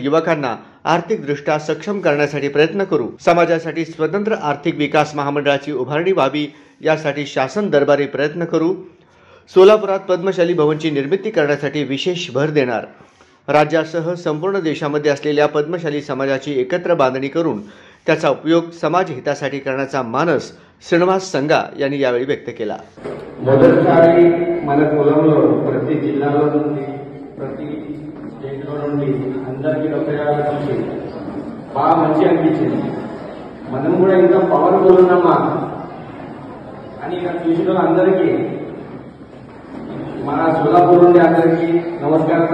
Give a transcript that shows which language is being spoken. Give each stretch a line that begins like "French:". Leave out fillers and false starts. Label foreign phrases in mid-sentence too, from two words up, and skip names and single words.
Marathi: युवकांना आर्थिकदृष्ट्या सक्षम करण्यासाठी प्रयत्न करू, समाजासाठी स्वतंत्र आर्थिक विकास महामंडळाची उभारणी व्हावी यासाठी शासन दरबारी प्रयत्न करू, सोलापुरात पद्मशाली भवनची निर्मिती करण्यासाठी विशेष भर देणार, राज्यासह संपूर्ण देशामध्ये असलेल्या पद्मशाली समाजाची एकत्र बांधणी करून त्याचा उपयोग समाज हितासाठी करण्याचा मानस श्रीनिवास संगा यांनी यावेळी व्यक्त केला।
Telugu: మొదటిసారి మన కులంలో ప్రతి జిల్లాలో నుండి ప్రతి స్టేట్లో నుండి అందరికీ ఒకేలాగా చూసి బాగా మంచి అనిపించింది। మనం కూడా ఇంకా పవర్ఫుల్ ఉన్నామా అని ఇక్కడ చూసిన అందరికీ మన సోలాపూర్ నుండి అందరికీ నమస్కారం।